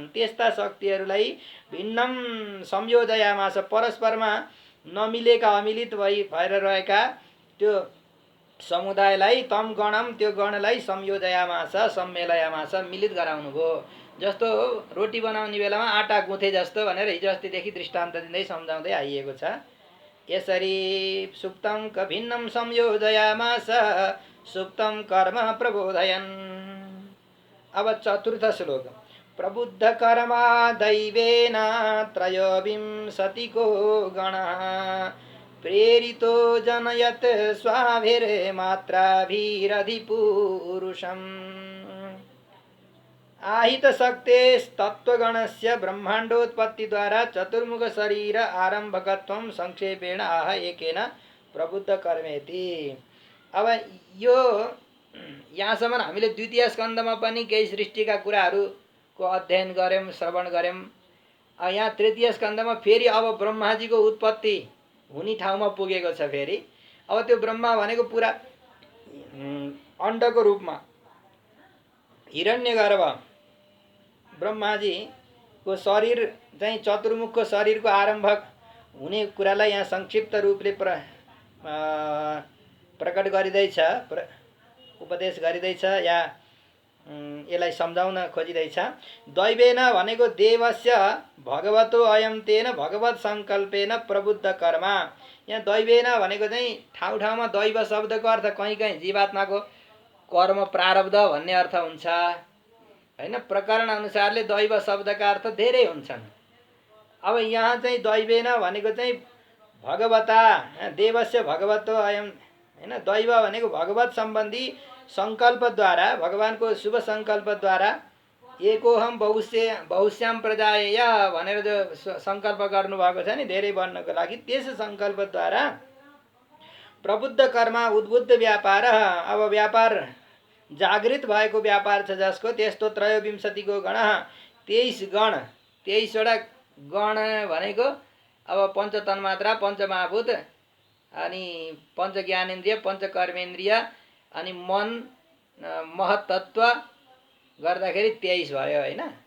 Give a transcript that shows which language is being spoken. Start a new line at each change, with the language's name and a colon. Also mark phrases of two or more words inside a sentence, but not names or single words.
Nepali: त्यस्ता शक्तिहरूलाई
Sanskrit: भिन्नम संयोजयामास,
Nepali: परस्परमा नमिलेका अमिलित भएर रहेका त्यो समुदायलाई,
Sanskrit: तम गणम
Nepali: त्यो गणलाई
Sanskrit: संयोजयामास, सम्मेलयामास,
Nepali: मिलित गराउनु भयो। जस्तो रोटी बनाउने बेलामा आटा गुथे जस्तो भनेर हिजो अस्तिदेखि दृष्टान्त दिँदै सम्झाउँदै आइएको छ।
Sanskrit: यसरी सुप्तम क भिन्नम संयोजयामास सुप्तम कर्म प्रबोधयन्।
Nepali: अब चतुर्थ श्लोक।
Sanskrit: प्रबुद्ध कर्मा दैवेन त्रयोविंशतिको गणः प्रेरितो जनयत् स्वाभिर्मात्राभिरधिपुरुषम् आहित शक्तेस्तत्त्वगणस्य ब्रह्माण्डोत्पत्तिद्वारा चतुर्मुख शरीर आरम्भकत्वं संक्षेपेण आह एकेन प्रबुद्ध कर्मेति।
Nepali: अब यो यहाँसम्म हामीले द्वितीय स्कन्धमा पनि केही सृष्टिका कुराहरूको अध्ययन गऱ्यौँ, श्रवण गऱ्यौँ। यहाँ तृतीय स्कन्धमा फेरि अब ब्रह्माजीको उत्पत्ति हुने ठाउँमा पुगेको छ। फेरि अब त्यो ब्रह्मा भनेको पुरा अण्डको रूपमा हिरण्यगर्भ ब्रह्माजीको शरीर चाहिँ चतुर्मुखको शरीरको आरम्भक हुने कुरालाई यहाँ संक्षिप्त रूपले प्रकट गरिँदैछ, उपदेश गरिँदैछ या यसलाई सम्झाउन खोजिँदैछ।
Sanskrit: दैवेन भनेको देवस्य भगवतो अयम तेन भगवत सङ्कल्पेन प्रबुद्ध कर्मा।
Nepali: यहाँ दैवेन भनेको चाहिँ ठाउँ ठाउँमा दैव शब्दको अर्थ कहीँ कहीँ जीवात्माको कर्म प्रारब्ध भन्ने अर्थ हुन्छ होइन। प्रकरण अनुसारले दैव शब्दका अर्थ धेरै हुन्छन्। अब यहाँ चाहिँ दैवेन भनेको चाहिँ भगवता,
Sanskrit: देवस्य भगवतो अयम
Nepali: होइन। दैव भनेको भगवत सम्बन्धी सङ्कल्पद्वारा, भगवानको शुभ सङ्कल्पद्वारा
Sanskrit: एकोहम बहुश्याम प्रजाय
Nepali: भनेर जो सङ्कल्प गर्नुभएको छ नि धेरै बन्नको लागि, त्यस सङ्कल्पद्वारा प्रबुद्ध कर्म उद्बुद्ध व्यापार, अब व्यापार जागृत भएको व्यापार छ जसको, त्यस्तो त्रयोविंशतिको गण 23 गण, 23वटा गण भनेको अब पञ्च तन्मात्रा, पञ्च महाभूत अनि पञ्च ज्ञानेन्द्रिय, पञ्च कर्मेन्द्रिय अनि मन महत्तत्व गर्दाखेरि 23 भयो होइन।